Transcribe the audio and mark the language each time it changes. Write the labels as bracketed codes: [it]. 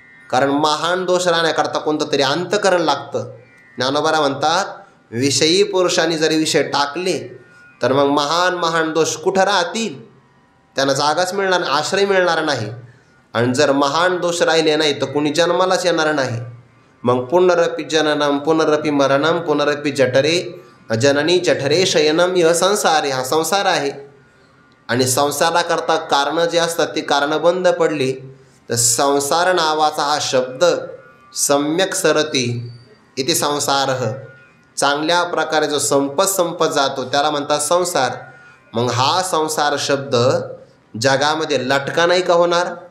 [mr] कारण महान दोष राहण्याकरता कोणतं तरी अंतकरण लागतं. ज्ञानोबा म्हणतात विषयी पुरुषांनी जरी विषय टाकले तर मग महान महान दोष कुठं राहतील? त्यांना जागाच मिळणार, आश्रय मिळणार नाही. आणि जर महान दोष राहिले नाही तर कुणी जन्मालाच येणार नाही. [sa] मग पुनरपि जननम पुनरपि मरणम पुनरपि जठरे जननी जठरे शयनम [hi] यह संसार. [mr] हा संसार आहे. आणि संसाराकरता कारणं जे असतात ती कारणं बंद पडली तर संसार नावाचा हा शब्द [sa] सम्यक सरती इति संसार, [mr] चांगल्या प्रकारे जो संपत जातो त्याला म्हणतात संसार. मग हा संसार शब्द जगामध्ये लटका नाही का होणार?